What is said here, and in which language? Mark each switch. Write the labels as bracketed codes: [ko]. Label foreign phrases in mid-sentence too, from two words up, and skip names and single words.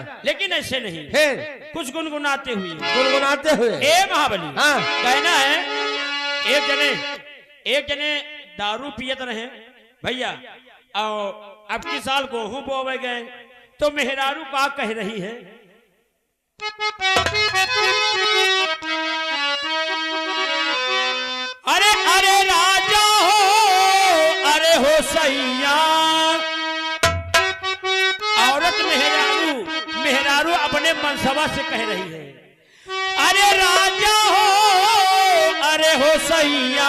[hi] लेकिन ऐसे नहीं फिर कुछ गुनगुनाते हुए गुनगुनाते हुए। ए महाबली हाँ कहना है एक जने दारू पियत रहे भैया और अब की साल गेहूं बोवे गए तो मेहरारू का कह रही है। अरे अरे राजा हो अरे हो सैया। औरत मेहरारू अपने मनसबा से कह रही है अरे राजा हो अरे हो सैया।